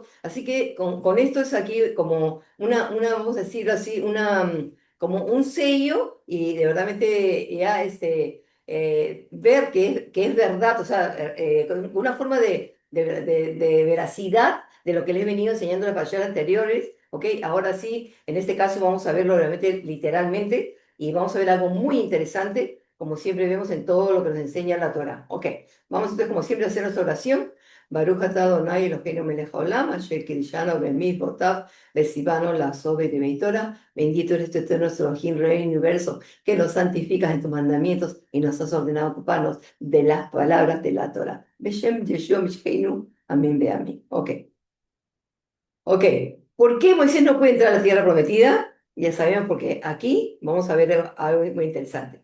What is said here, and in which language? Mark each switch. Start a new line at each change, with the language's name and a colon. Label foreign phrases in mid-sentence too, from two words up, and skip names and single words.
Spanish: Así que con esto es aquí como vamos a decirlo así, como un sello y de verdad ya ver que es verdad, o sea, con una forma de veracidad de lo que les he venido enseñando en las parashat anteriores, ¿ok? Ahora sí, en este caso vamos a verlo realmente literalmente y vamos a ver algo muy interesante, como siempre vemos en todo lo que nos enseña la Torah. Ok, vamos entonces como siempre a hacer nuestra oración.
Hebrew: ברוך אתה אדוני אלוהינו מלך העולם, אשר קידשנו במצוותיו וציוונו לעסוק בדברי תורה.
Spanish: Bendito eres tú, eterno Elohim, Rey del universo, que nos santificas en tus mandamientos y nos has ordenado ocuparnos de las palabras de la Torah.
Hebrew: בשם ישוע משיחנו.
Spanish: Amén, ve amén. Ok, ok. ¿Por qué Moisés no puede entrar a la tierra prometida? Ya sabemos porque aquí vamos a ver algo muy interesante.